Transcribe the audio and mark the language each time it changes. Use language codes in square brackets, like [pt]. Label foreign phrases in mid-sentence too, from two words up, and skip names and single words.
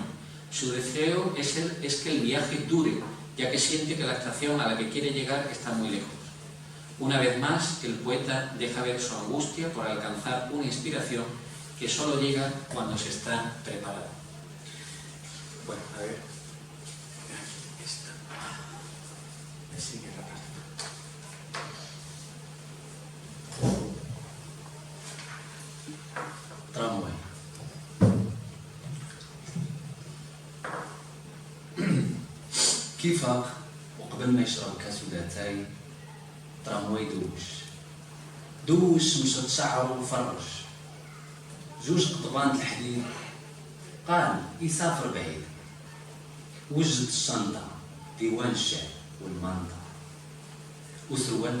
[es] Su deseo es que el viaje dure, ya que siente que la estación a la que quiere llegar está muy lejos. Una vez más, el poeta deja ver su angustia por alcanzar una inspiración que solo llega cuando se está preparado. Bueno, a ver. Esta. Me sigue la parte. [ar] Tramway. كيفك وقبل ما يشرب كاسو لاتاي ترامواي دوش مشط شعره وفرش جوج قطبان الحديد قال يسافر بعيد وجد الشنطة ديوان الشعر والمانطة وسروال